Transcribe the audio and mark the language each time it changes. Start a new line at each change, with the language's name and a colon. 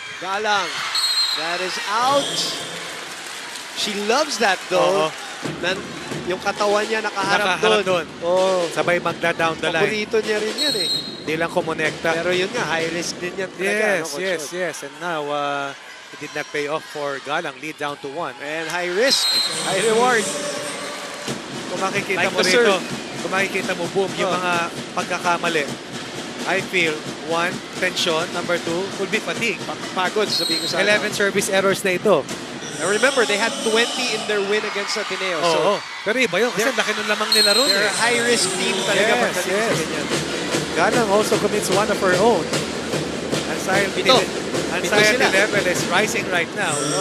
English: Galang. That is out. She loves that though.
Filipino: Yung katawan niya nakaharap doon. Oh. Sabay magda-down the line. Paborito niya rin yan eh. Hindi lang kumonekta. Pero yun nga, high risk din yan talaga.
English: Yes. And now, it did not pay off for Galang. Lead down to 1. And high risk, high reward.
Filipino: Kung makikita Like mo rito, kung makikita mo, boom, yung mga pagkakamali.
English: I feel, 1, tension. Number 2, could be fatigue.
Filipino: Pagod, sabihin ko sa
English: 11 service errors
Filipino: na ito.
English: Now remember, they had 20 in their win against Ateneo.
Filipino: So, pero iba yun, kasi laki ng lamang nila ron.
English: They're a high-risk team talaga. Yes. Galang also commits one of her own. Anxiety level is rising right now.